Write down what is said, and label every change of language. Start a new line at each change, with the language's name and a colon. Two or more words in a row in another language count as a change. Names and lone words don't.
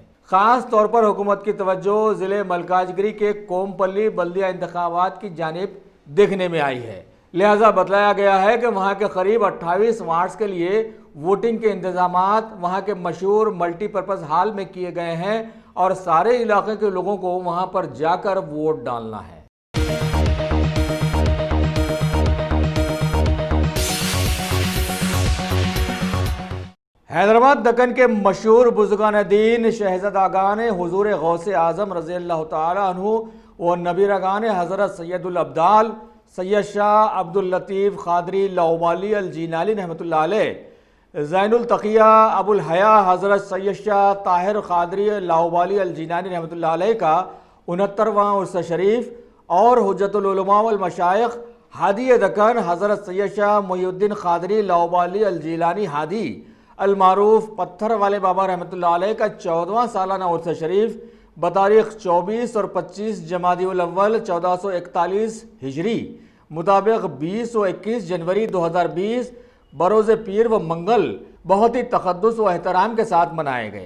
Urdu: خاص طور پر حکومت کی توجہ ضلع ملکاجگری کے کومپلی بلدیہ انتخابات کی جانب دیکھنے میں آئی ہے، لہٰذا بتلایا گیا ہے کہ وہاں کے قریب 28 وارڈز کے لیے ووٹنگ کے انتظامات وہاں کے مشہور
English: multipurpose hall
Urdu: میں کیے گئے ہیں اور سارے علاقے کے لوگوں کو وہاں پر جا کر ووٹ ڈالنا ہے. حیدرآباد دکن کے مشہور بزرگانِ دین شہزادگان حضور غوثِ اعظم
Arabic: رضي الله تعالى عنه
Urdu: و نبیرگان حضرت سید الابدال سید شاہ عبد اللطیف قادری لاابالی ال جیلانی
Arabic: رحمة الله عليه,
Urdu: زین التقیہ ابو الحیا حضرت سید شاہ طاہر قادری لاابالی ال جیلانی
Arabic: رحمة الله عليه
Urdu: کا 69واں عرس شریف اور حجۃ العلماء والمشائخ ہادی دکن حضرت سید شاہ محی الدین قادری لاابالی ال جیلانی ہادی المعروف پتھر والے بابا
Arabic: رحمة الله عليه
Urdu: کا 14واں سالانہ عرس شریف بتاریخ 24 اور 25 جمادی الاول 1441 ہجری مطابق 20 و 21 جنوری 2020 بروز پیر و منگل بہت ہی تقدس و احترام کے ساتھ منائے گئے.